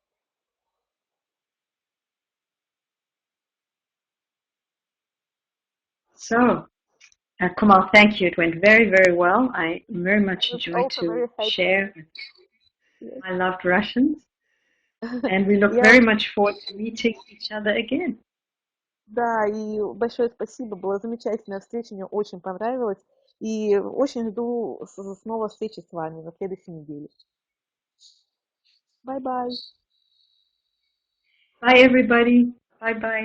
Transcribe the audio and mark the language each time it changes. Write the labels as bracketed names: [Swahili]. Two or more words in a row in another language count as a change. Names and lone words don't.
[English] So, Kamal, thank you. It went very, very well. I very much enjoyed to share my loved Russians. And we look very much forward to meeting each other again. [Russian] Да, и большое спасибо. Была замечательная встреча, мне очень понравилось. И очень жду снова встречи с вами на следующей неделе. [English] Bye-bye. Bye, everybody. Bye-bye.